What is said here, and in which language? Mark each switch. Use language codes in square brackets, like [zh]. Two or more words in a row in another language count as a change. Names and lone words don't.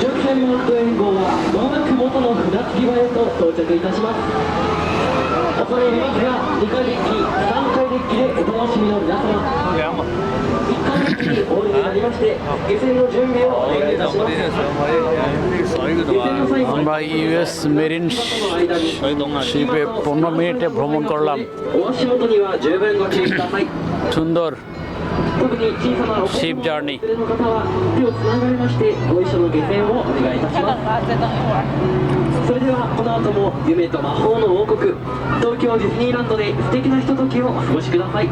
[ja] 5000 マーク円号はまもなく元の船着き場へと到着いたします。恐れ入りますが、2階デッキ、3階デッキでお楽しみの皆様、1階デッキにお降りになりまして、下船の準備をお願いいたします。 [bn] আমরা ইউএস মেরিন শিপে 15 মিনিটে ভ্রমণ করলাম। সুন্দর শিপ জার্নি। [ja] それではこの後も夢と魔法の王国東京ディズニーランドで素敵なひとときをお過ごしください。